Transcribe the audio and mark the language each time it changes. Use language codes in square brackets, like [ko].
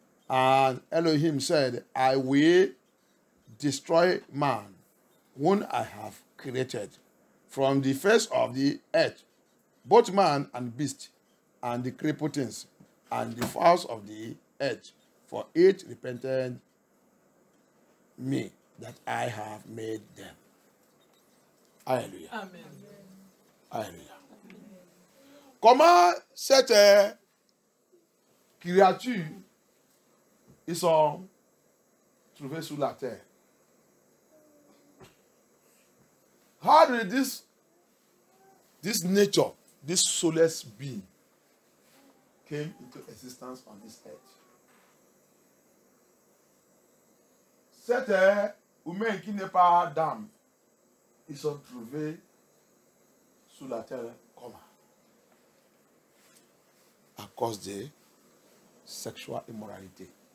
[en] And Elohim said, I will destroy man, whom I have created, from the face of the earth, both man and beast, and the creeping things, and the fowls of the earth, for it repented me that I have made them. Alléluia. Amen. Alléluia. [fr] Comment cette créature ils sont trouvés sur la terre? [en] How did this nature, this soulless being, came into existence on this earth? [fr] Cet humain qui n'est pas d'âme, ils sont trouvés sur la terre comment? À cause de [en] sexual [fr] immoralité.